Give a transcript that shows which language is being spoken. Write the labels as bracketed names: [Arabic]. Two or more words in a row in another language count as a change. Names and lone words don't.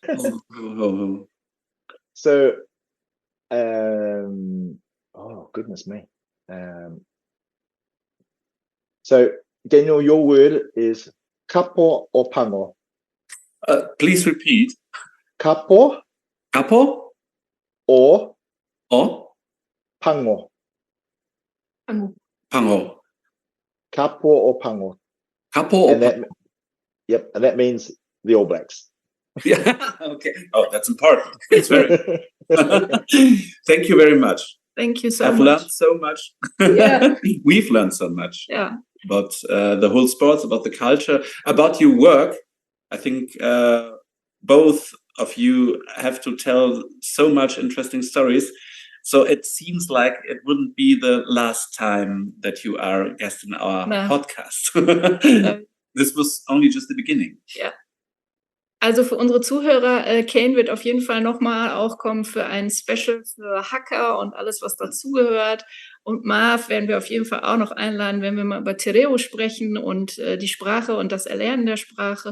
[English] So, oh goodness me. So, Daniel, your word is kapo or pango? Please repeat. Kapo Kapo or or pango? pango. Kapo or pango? Kapo or And that means the All Blacks. Yeah. Okay. Oh, that's important. It's very. Thank you very much. Thank you so I've much. learned so much. Yeah. We've learned so much. Yeah. About the whole sports, about the culture, about your work. I think both of you have to tell so much interesting stories. So it seems like it wouldn't be the last time that you are a guest in our podcast. This was only just the beginning. [German] Ja. Also für unsere Zuhörer, Kane wird auf jeden Fall nochmal auch kommen für ein Special für Hacker und alles, was dazugehört. Und Marv werden wir auf jeden Fall auch noch einladen, wenn wir mal über Tereo sprechen und die Sprache und das Erlernen der Sprache.